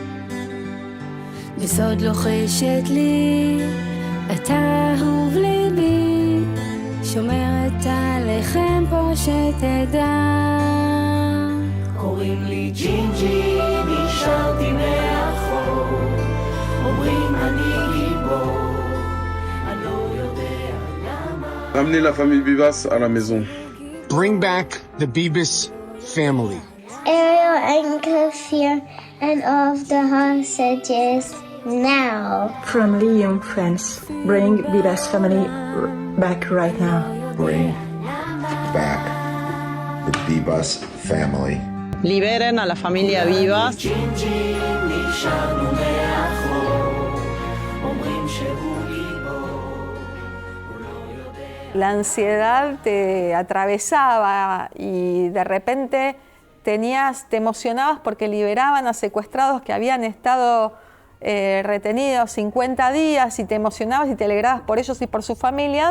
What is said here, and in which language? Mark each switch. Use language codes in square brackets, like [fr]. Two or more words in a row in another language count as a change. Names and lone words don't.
[he] בסוד לוחשת לי, אתה אהוב ליבי, שומרת עליכם פה שתדע. קוראים לי ג'ינג'י, נשארתי מאחור, אומרים אני גיבור, אני לא יודע למה. [fr] Ramenez la famille Vivas à la maison. [en] Bring back the Bibas family. Ariel and Kafir and all of the hostages now. From Liam, France, bring Bibas family back right now. Bring back the Bibas family. [es] Liberen a la familia Vivas. La ansiedad te atravesaba y de repente te emocionabas porque liberaban a secuestrados que habían estado retenidos 50 días y te emocionabas y te alegrabas por ellos y por sus familias.